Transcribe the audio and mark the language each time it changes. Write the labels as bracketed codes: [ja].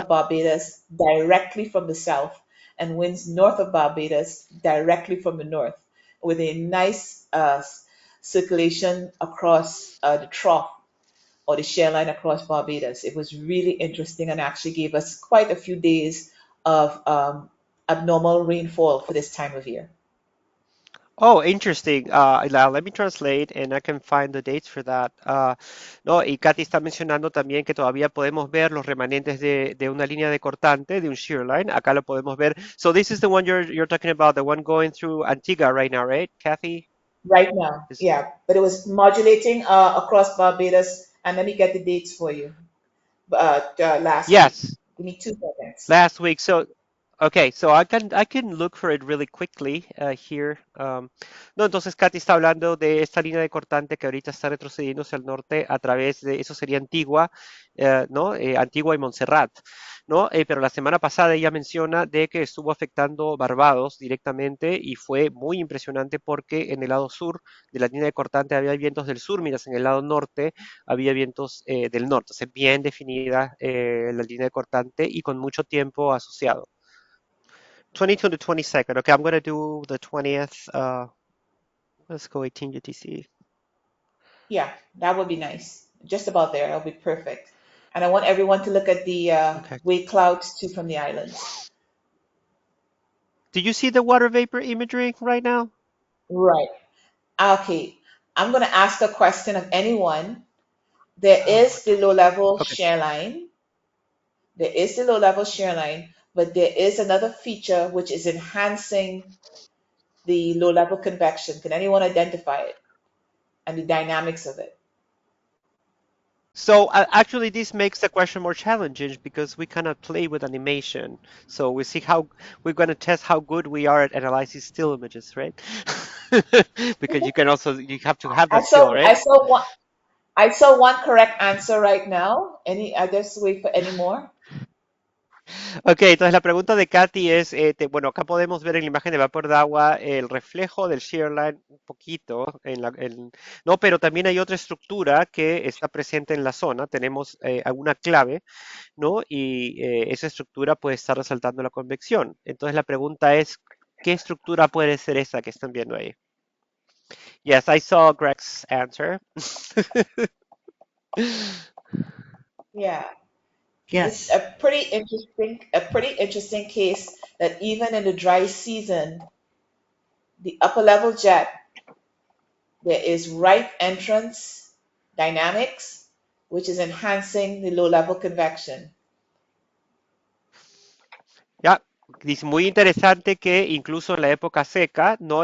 [en] of Barbados directly from the south and winds north of Barbados directly from the north with a nice circulation across the trough or the share line across Barbados. It was really interesting and actually gave us quite a few days of abnormal rainfall for this time of year. Oh, interesting. Let me translate and I can find the dates for that. [es] No, y Katy está mencionando también que todavía podemos ver los remanentes de una línea de cortante, de un shear line. Acá lo podemos ver. [en] So this is the one you're talking about, the one going through Antigua right now, right, Kathy? Right now. Is, Yeah, but it was modulating across Barbados, and let me get the dates for you. Last week. yes. Give me 2 seconds. Last week. So, okay, so I can look for it really quickly here. [es] No, entonces Katy está hablando de esta línea de cortante que ahorita está retrocediendo hacia el norte a través de, eso sería Antigua, ¿no? Antigua y Montserrat, ¿no? Pero la semana pasada ella menciona de que estuvo afectando Barbados directamente y fue muy impresionante porque en el lado sur de la línea de cortante había vientos del sur, mientras en el lado norte había vientos del norte, o sea, bien definida la línea de cortante y con mucho tiempo asociado. [en] 22 to 22nd. Okay, I'm going to do the 20th. Let's go 18 UTC. Yeah, that would be nice. Just about there. That'll be perfect. And I want everyone to look at the Okay. wave clouds too from the islands. Do you see the water vapor imagery right now? Right. Okay. I'm going to ask a question of anyone. There Oh, is the low level okay. shear line. There is the low level shear line, but there is another feature which is enhancing the low level convection. Can anyone identify it and the dynamics of it? So actually, this makes the question more challenging because we cannot play with animation. So we see how we're going to test how good we are at analyzing still images, right? Because you have to have I that skill, saw right? I saw one I saw one correct answer right now. Any I just wait for any more. [es] Ok, entonces la pregunta de Katy es, bueno, acá podemos ver en la imagen de vapor de agua el reflejo del shear line un poquito, no, pero también hay otra estructura que está presente en la zona. Tenemos alguna clave, ¿no? Y esa estructura puede estar resaltando la convección. Entonces la pregunta es, ¿qué estructura puede ser esa que están viendo ahí? [en] Yes, I saw Greg's answer. Yeah. It's Yes. a pretty interesting case that even in the dry season, the upper level jet, there is right entrance dynamics, which is enhancing the low level convection. [es] Ya, dice, muy interesante que incluso en la época seca, ¿no?